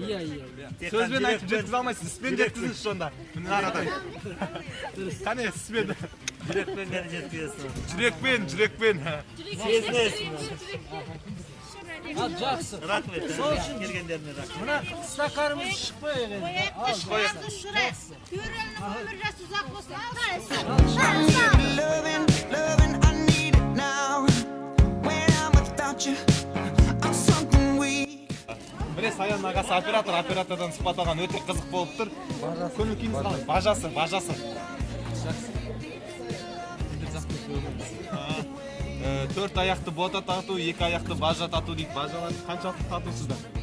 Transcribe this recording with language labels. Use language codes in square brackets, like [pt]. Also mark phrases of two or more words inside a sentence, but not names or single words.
[kk] Сөзбен айтып жеткізе алмайсың, іспен жеткізіңіз сонда. Міне арадай. Қане іспен. Жүрекпен ғана жеткізесің. Жүрекпен. Сезінесің. Ал жақсы. Рахмет. Келгендеріне рахмет. Мына стаканымыз шықпайық енді. [en] Loving, I need it now. When I'm without you, I'm something weak. [kk] Міне Саян ағасы оператордан сұхбат алған өте қызық болып тұр. Көңіл күйіңіз қалай? Бажасы. Төрт аяқты бота тату, 2 аяқты бажа тату дейді. Бажалар қаншалықты татусыздар?